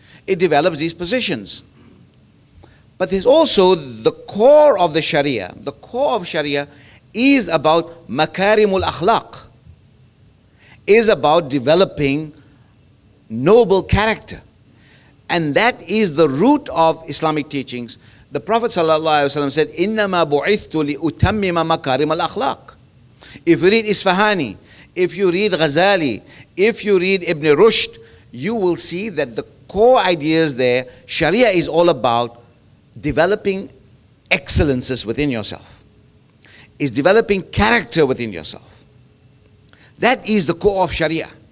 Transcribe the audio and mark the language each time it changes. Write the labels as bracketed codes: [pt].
[en] It develops these positions. But there's also the core of the Sharia. The core of Sharia is about makarimul akhlaq, is about developing noble character. And that is the root of Islamic teachings. The Prophet ﷺ said, [ar] إِنَّمَا بُعِثْتُ لِأُتَمِّمَ مَكَارِمَ الْأَخْلَاقِ. [en] If you read Isfahani, if you read Ghazali, if you read Ibn Rushd, you will see that the core ideas there, Sharia is all about developing excellences within yourself. Is developing character within yourself. That is the core of Sharia.